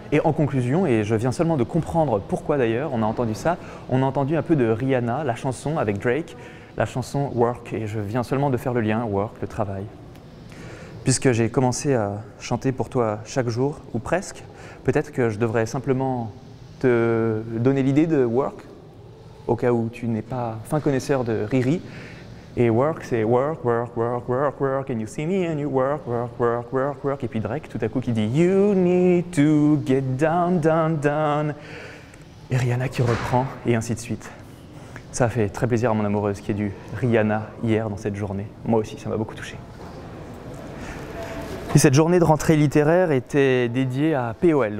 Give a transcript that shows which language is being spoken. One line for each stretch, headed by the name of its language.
French: Et en conclusion, et je viens seulement de comprendre pourquoi d'ailleurs on a entendu ça, on a entendu un peu de Rihanna, la chanson avec Drake, la chanson Work, et je viens seulement de faire le lien, Work, le travail. Puisque j'ai commencé à chanter pour toi chaque jour, ou presque, peut-être que je devrais simplement te donner l'idée de Work, au cas où tu n'es pas fin connaisseur de Riri. Et Work, c'est
English: work, work, work, work, work, and you see me and you work, work, work, work, work.
French: Et puis Drake, tout à coup, qui dit
English: You need to get down, down, down.
French: Et Rihanna qui reprend, et ainsi de suite. Ça a fait très plaisir à mon amoureuse qui a dû Rihanna hier dans cette journée. Moi aussi, ça m'a beaucoup touché. Et cette journée de rentrée littéraire était dédiée à POL.